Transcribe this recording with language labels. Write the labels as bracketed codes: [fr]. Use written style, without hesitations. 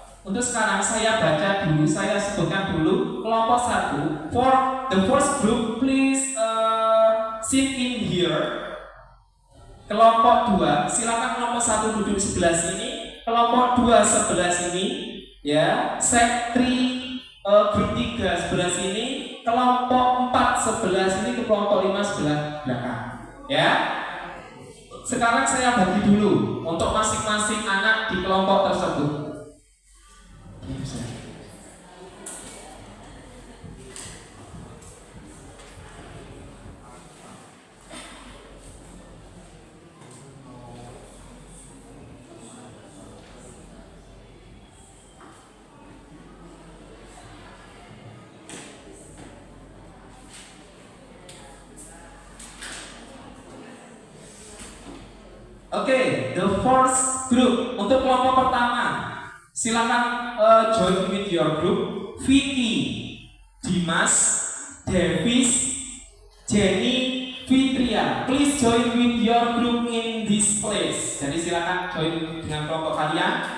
[id] Untuk sekarang saya baca dulu, saya sebutkan dulu kelompok 1. [en] For the first group, please sit in here. [id] Kelompok 2, silakan kelompok 1 duduk sebelah sini. Kelompok 2 sebelah sini, ya. Set 3 grup 3 sebelah sini. Kelompok 4 sebelah sini ke kelompok 5 sebelah belakang. Ya. Sekarang saya bagi dulu untuk masing-masing anak di kelompok tersebut. Oke, [en] the first group [id] untuk kelompok pertama. [en] Silakan join with your group. Vicky, Dimas, Davis, Jenny, Fitria. Please join with your group in this place. [id] Jadi silakan join dengan kelompok kalian.